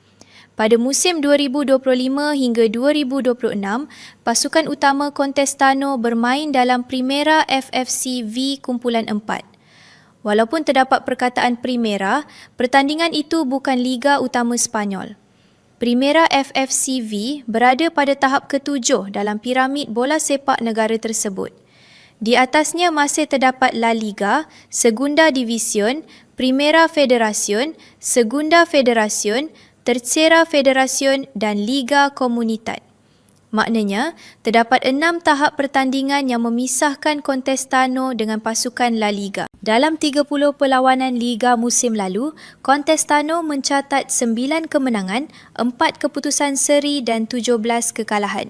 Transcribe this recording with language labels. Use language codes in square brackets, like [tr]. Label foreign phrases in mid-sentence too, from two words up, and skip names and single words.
[ms] Pada musim 2025 hingga 2026, pasukan utama Contestano bermain dalam Primera FFC V Kumpulan 4. Walaupun terdapat perkataan Primera, pertandingan itu bukan Liga Utama Sepanyol. Primera FFC V berada pada tahap ke-7 dalam piramid bola sepak negara tersebut. Di atasnya masih terdapat La Liga, Segunda División, Primera Federación, Segunda Federación, Tercera Federación dan Liga Comunidad. Maknanya, terdapat 6 tahap pertandingan yang memisahkan Contestano dengan pasukan La Liga. Dalam 30 perlawanan Liga musim lalu, Contestano mencatat 9 kemenangan, 4 keputusan seri dan 17 kekalahan.